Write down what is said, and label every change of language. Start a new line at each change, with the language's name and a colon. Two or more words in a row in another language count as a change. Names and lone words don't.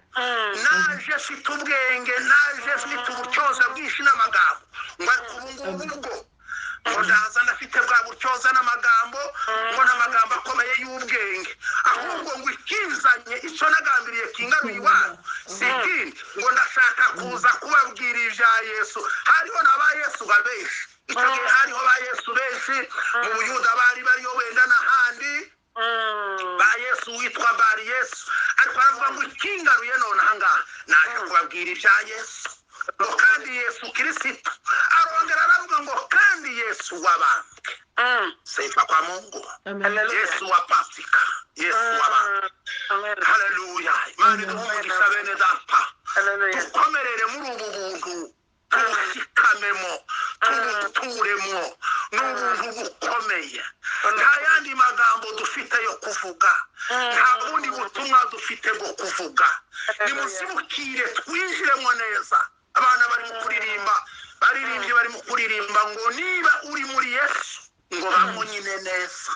Kinyarwanda: naje mfite ubwenge naje mfite ubutyoza bwinshi n'amagambo ngo ariko ubu ngubu ngo ndaza ndafite bwa butyoza n'amagambo ngo n'amagambo akomeye y'ubwenge ahubwo ngo ikizanye icyo nagambiriye kingaruye iwanyu si ikindi ngo ndashaka kuza kubabwira ibya Yesu hariho n'aba Yesu benshi icyo gihe hariho ba Yesu benshi mu Buyuda bariyo wenda n'ahandi ba Yesu witwa Bari Yesu ariko aravuga ngo ikingaruye none ahangaha naje kubabwira ibya Yesu ngo kandi Yesu Kristo arongera aravuga ngo kandi Yesu wabambwe
Swahili: sifa kwa Mungu
Kinyarwanda: Yesu wa Pasika Yesu wabambwe haleluya Imana iduhumugisha bene data dukomerere muri ubu buntu tubushikamemo tubuturemo n'ubuntu bukomeye nta yandi magambo dufite yo kuvuga nta bundi butumwa dufite bwo kuvuga nimuzibukire twinjiremo neza abana bari mu kuririmba baririmbye bari mu kuririmba ngo niba uri muri Yesu ngo bamunyine neza